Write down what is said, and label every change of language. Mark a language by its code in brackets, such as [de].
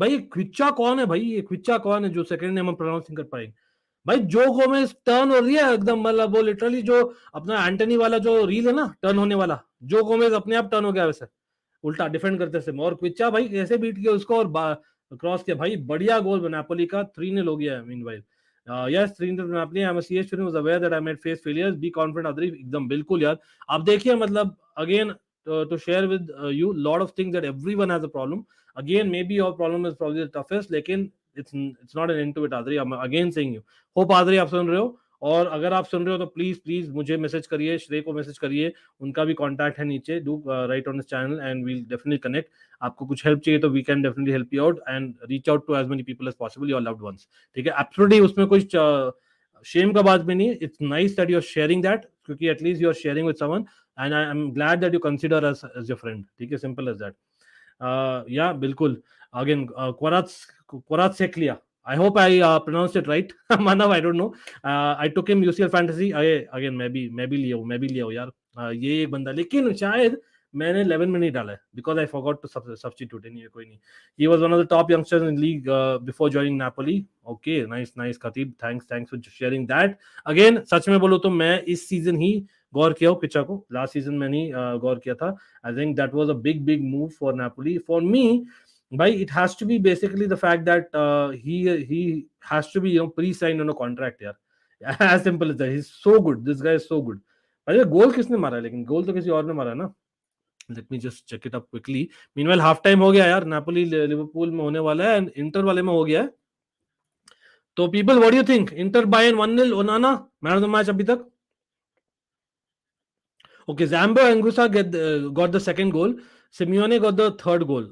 [hi] भाई क्विच्चा कौन है भाई? ये क्विच्चा कौन है जो सेकंड नेम हम प्रोनाउंस नहीं कर पाएंगे? भाई जो गोमेज टर्न हो रही है एकदम, मतलब वो लिटरली जो अपना एंटनी वाला जो रील है ना, टर्न होने वाला, जो गोमेज अपने आप टर्न हो गया वैसे, उल्टा डिफेंड करते से. और क्विच्चा भाई कैसे बीट किया उसको और क्रॉस किया भाई, बढ़िया गोल नेपोली का 3-0 हो गया है. [en] Meanwhile yes, 3-0 Napoli. I'm a CS student, was aware that I might face failures. Be confident, Adri. [hi] एकदम बिल्कुल यार. आप देखिए, मतलब [en] again to share with you lot of things that everyone has a problem. Again, maybe your problem is probably the toughest, लेकिन it's not an end to it, Adri. I'm again saying you. [hi] Hope Adri आप सुन रहे हो, और अगर आप सुन रहे हो तो प्लीज मुझे मैसेज करिए, श्रेय को मैसेज करिए, उनका भी कॉन्टैक्ट है नीचे. [en] Do write on this channel and will definitely connect. आपको कुछ help चाहिए तो we can definitely help you out and reach out to as many people as possible, your loved ones. [hi] ठीक है, एब्सोल्युटली उसमें कोई शेम का बात भी नहीं है. [en] It's nice that you are sharing that, क्योंकि at least you are sharing with someone and I am glad that you consider us as your friend. [hi] ठीक है, [en] Simple as that. [hi] या बिल्कुल. अगेन क्वरात सेक लिया. [en] I hope I pronounced it right. Manav, I don't know. I took him UCL fantasy. [hi] Again, मैं भी लिया हूँ यार. ये एक बंदा, लेकिन शायद मैंने 11 में नहीं डाला है [en] because I forgot to substitute. [hi] नहीं, कोई नहीं. [en] He was one of the top youngsters in league before joining Napoli. Okay, nice Khatib. Thanks for sharing that. [hi] Again, सच में बोलो तो मैं इस season ही गौर किया हूँ पिचा को. Last season मैंने गौर किया था. [en] I think that was a big move for Napoli. For me, but it has to be basically the fact that he has to be pre-signed on a contract. Yeah, as simple as that. He's so good. This guy is so good. [hi] अरे गोल किसने मारा है? लेकिन गोल तो किसी और ने मारा ना. [en] Let me just check it up quickly. Meanwhile, half time [hi] हो गया यार. Napoli लिवरपूल में होने वाला है and इंटर वाले में हो गया है. [en] तो people, what do you think? Inter Bayern 1-0. Onana man of the match [hi] अभी तक. [en] Okay, Zambo Anguissa got the second goal. Simeone got the third goal.